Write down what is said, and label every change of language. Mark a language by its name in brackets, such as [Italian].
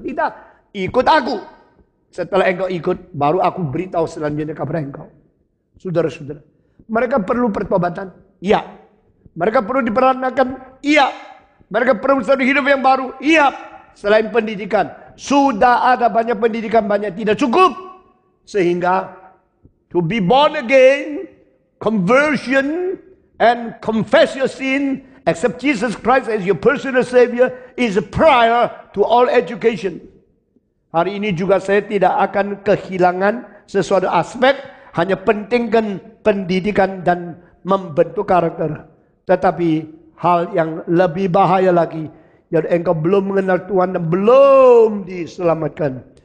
[Indonesian] Tidak, ikut aku. Setelah engkau ikut, baru aku beritahu selanjutnya kepada engkau. Saudara-saudara. Mereka perlu pertobatan? Iya. Mereka perlu diperanakan? Iya. Mereka perlu satu hidup yang baru? Iya. Selain pendidikan. Sudah ada banyak pendidikan, banyak tidak cukup. Sehingga [English] to be born again, conversion, and confess your sin, accept Jesus Christ as your personal Savior is prior to all education. [Indonesian] Hari ini juga saya tidak akan kehilangan sesuatu aspek. Hanya pentingkan pendidikan dan membentuk karakter. Tetapi hal yang lebih bahaya lagi. Yang engkau belum mengenal Tuhan dan belum diselamatkan.